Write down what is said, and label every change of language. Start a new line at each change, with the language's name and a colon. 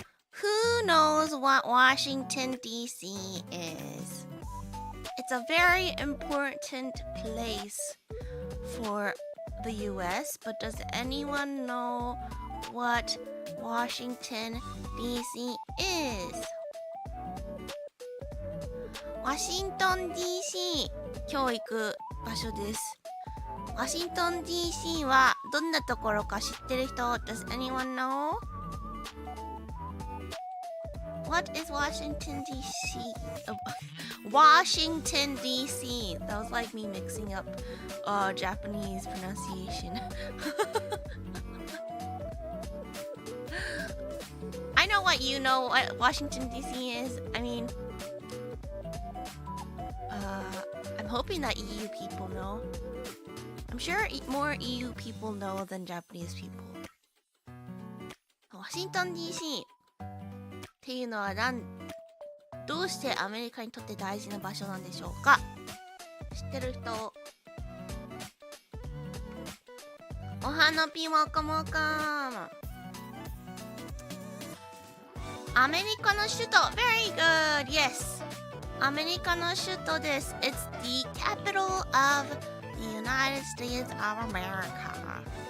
English: Who knows what Washington, D.C. is? It's a very important place for the U.S., but does anyone know what Washington, D.C. is?
Japanese: ワシントン DC 今日行く場所です。ワシントン DC はどんなところか知ってる人
English: Does anyone know? What is Washington DC? Washington DC. That was like me mixing up Japanese pronunciation. I know what you know what Washington DC is. I mean, I'm hoping that EU people know. I'm sure more EU people know than Japanese people.
Japanese: ワシントン DC っていうのはどうしてアメリカにとって大事な場所なんでしょうか？知ってる人？お花ピーワカモカム。アメリカの首都
English: Very good!
Japanese: Yes! アメリカの首都です。
English: It's the capital of the United States of America.